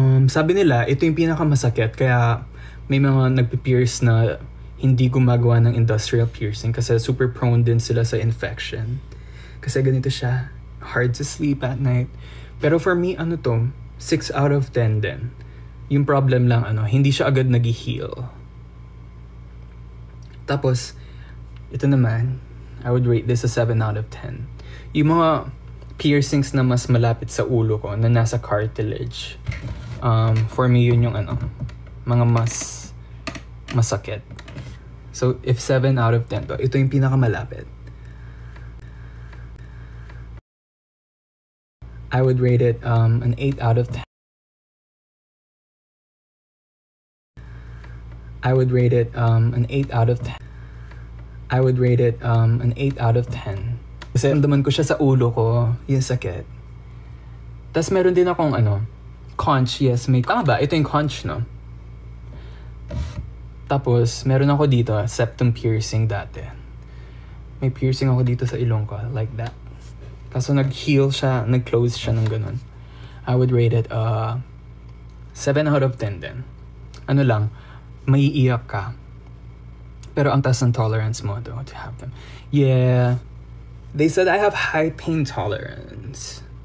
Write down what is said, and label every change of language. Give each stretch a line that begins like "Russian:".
Filipino: Sabi nila, ito yung pinakamasakit. Kaya may mga nagpi-pierce na hindi gumagawa ng industrial piercing kasi super prone din sila sa infection. Kasi ganito siya.
English: Hard to sleep at night.
Filipino: Pero
English: for me,
Filipino: ano to?
English: 6 out of 10 din.
Filipino: Yung problem lang, hindi siya agad nag-heal. Tapos, ito naman,
English: I would rate this a 7 out of 10.
Filipino: Yung mga piercings na mas malapit sa ulo ko, na nasa cartilage,
English: for me,
Filipino: yun yung mga mas masakit.
English: So, if 7 out of 10 to,
Filipino: ito yung pinakamalapit.
English: I would rate it an 8 out of 10. I would rate it an 8 out of 10. I would rate it an 8 out of 10.
Filipino: Kasi ramdaman ko siya sa ulo ko, yung sakit. Tapos meron din akong conch, yes, may, ba? Ito yung conch, no? Tapos, meron ako dito, septum piercing dati. May piercing ako dito sa ilong ko, like that. Kaso nag-heal siya, nag-close siya ng ganun.
English: I would rate it 7 out of 10 din.
Filipino: Ano lang, maiiyak ka. Pero ang taas ng tolerance mo
English: to have them.
Filipino: Yeah.
English: They said I have high pain tolerance.